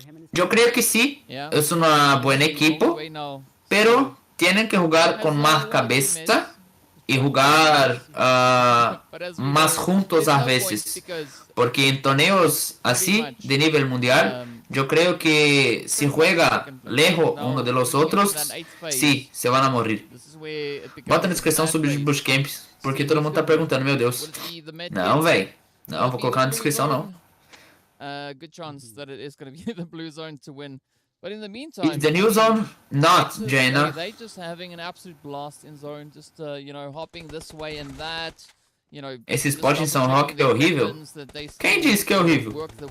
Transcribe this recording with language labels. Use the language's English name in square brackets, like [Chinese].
[Spanish] Yo creo que sí, es una buena equipo, pero tienen que jugar con más cabeza y jugar más juntos a veces, porque en torneos así de nivel mundial yo creo que si juega lejos uno de los otros, sí, se van a morir. [Portuguese] Bota na descrição sobre os bootcamps, porque todo mundo tá perguntando, meu Deus. Não, velho, não, vou colocar na descrição não. [English] Good chance that it is going to be the blue zone to win. But in the meantime, it's the new zone, not Jaina. They just having an absolute blast in zone, just you know, hopping this way and that. You know, [Portuguese] esse spot em São Roque é horrível. Quem disse que é horrível?